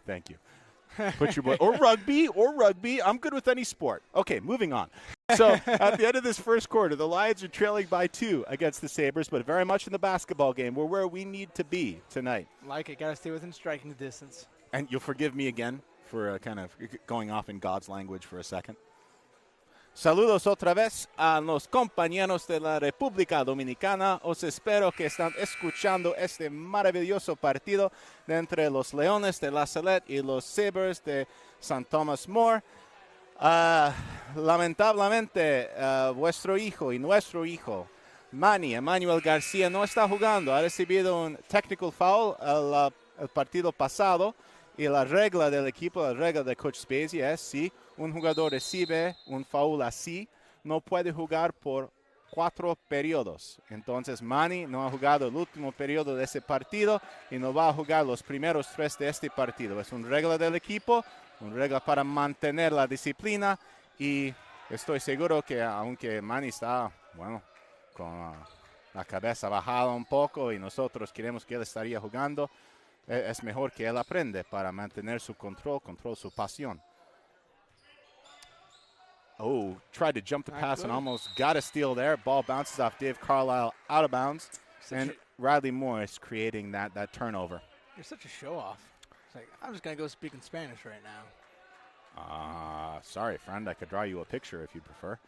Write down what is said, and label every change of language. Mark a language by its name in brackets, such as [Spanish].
[English] Thank you. Put your boy or rugby. I'm good with any sport. Okay, moving on. So at the end of this first quarter, the Lions are trailing by 2 against the Sabres, but very much in the basketball game. We're where we need to be tonight. Like it. Got to stay within striking distance. And you'll forgive me again for kind of going off in God's language for a second. [Spanish] Saludos otra vez a los compañeros de la República Dominicana. Os espero que están escuchando este maravilloso partido de entre los Leones de la Salette y los Sabres de St. Thomas More. Lamentablemente, vuestro hijo y nuestro hijo, Manny Emmanuel García, no está jugando. Ha recibido un technical foul el partido pasado. Y la regla del equipo, la regla de Coach Spezia es si un jugador recibe un foul así, no puede jugar por 4 periodos. Entonces Manny no ha jugado el último periodo de ese partido y no va a jugar los primeros 3 de este partido. Es una regla del equipo, una regla para mantener la disciplina y estoy seguro que aunque Manny está, con la cabeza bajada un poco y nosotros queremos que él estaría jugando, es mejor que él aprende para mantener su control, su pasión. [English] Oh, tried to jump the pass and almost got a steal there. Ball bounces off Dave Carlisle out of bounds. And Riley Morris creating that turnover. You're such a show-off. It's like, I'm just going to go speak in Spanish right now. Sorry, friend. I could draw you a picture if you prefer.